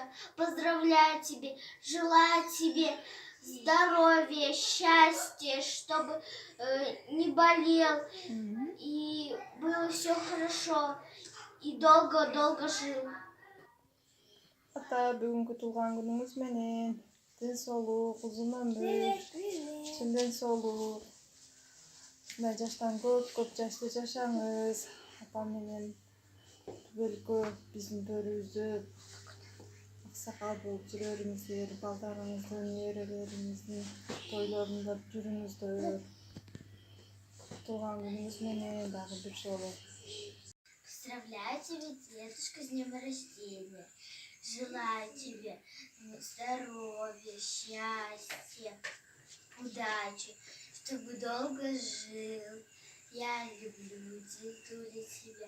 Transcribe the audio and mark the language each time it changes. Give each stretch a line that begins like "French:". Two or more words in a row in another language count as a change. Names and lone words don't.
Russian: Поздравляю тебя, желаю тебе здоровья, счастья, чтобы не болел и было все хорошо и долго-долго жил.
Kyrgyz: Ата, бүгүнкү туулган күнүңүз менен ден соолук, узун өмүр, чын ден соолук. Мына жаштан көп жашты жашаңыз. Апам менен түгөлкө биздин төрүбүздө аксакал болуп жүрө бериңиздер, балдарыңыздын, неберелериңиздин тойлорунда жүрүңүздөр. Туулган күнүңүз менен дагы бир жолу.
Russian: Поздравляю тебя, дедушка, с днем рождения. Желаю тебе здоровья, счастья, удачи, чтобы долго жил. Я люблю, дедуля, тебя.